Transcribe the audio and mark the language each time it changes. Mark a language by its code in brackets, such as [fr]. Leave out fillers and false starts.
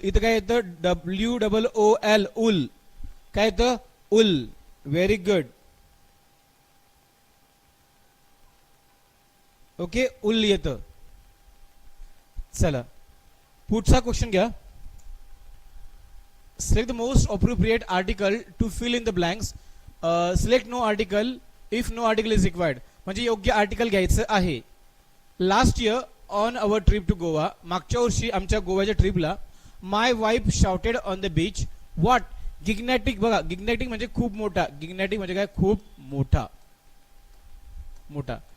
[mr] इथं काय येतं? WOOL, उल. काय येतं? उल. [en] Very good. [mr] ओके, उल येतं. चला पुढचा क्वेश्चन घ्या. [en] Select the most appropriate article to fill in the blanks. Select no article if no article is required. [mr] म्हणजे योग्य आर्टिकल घ्यायचं आहे. [en] Last year on our trip to Goa. [mr] मागच्या वर्षी आमच्या गोव्याच्या ट्रिपला [en] My wife shouted on the beach. What? Gigantic. [mr] बघा, गिग्नॅटिक म्हणजे खूप मोठा. गिग्नॅटिक म्हणजे काय? खूप मोठा, मोठा.